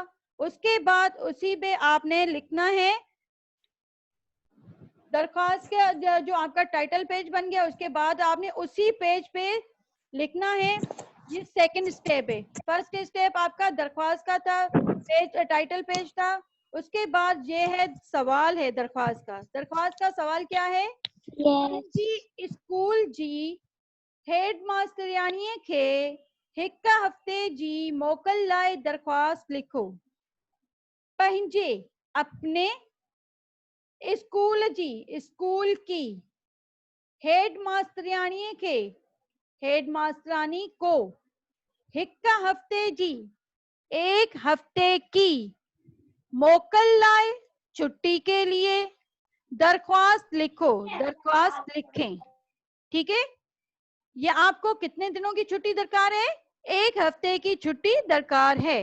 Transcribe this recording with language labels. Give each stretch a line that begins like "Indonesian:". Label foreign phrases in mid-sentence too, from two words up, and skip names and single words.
Urdu: اس کے بعد اسی پہ آپ نے لکھنا ہے درخواست کے جو آپ کا
English: title page
Urdu: بن گیا، اس کے بعد آپ نے اسی پیج پہ لکھنا ہے. ये
English: second step
Urdu: है.
English: first step
Urdu: آپ کا درخواست کا تھا,
English: page title page
Urdu: था. اس کے بعد یہ ہے سوال ہے درخواست کا. درخواست کا سوال کیا ہے?
Sindhi: जी स्कूल जी हेड मास्टरियाणीअ खे हिक हफ़्ते जी मोकल लाइ दरख्वास्त लिखो. पंहिंजे अपने स्कूल जी,
Urdu: اسکول کی
Sindhi: हेड मास्टरियाणीअ खे,
Urdu: ہیڈ ماسٹرانی کو,
Sindhi: हिक हफ़्ते जी,
Urdu: ایک ہفتے کی,
Sindhi: मोकल लाए
Urdu: چھٹی کے لیے، درخواست لکھو. درخواست لکھیں۔ ٹھیک ہے. یہ آپ کو کتنے دنوں کی چھٹی درکار ہے? ایک ہفتے کی چھٹی درکار ہے.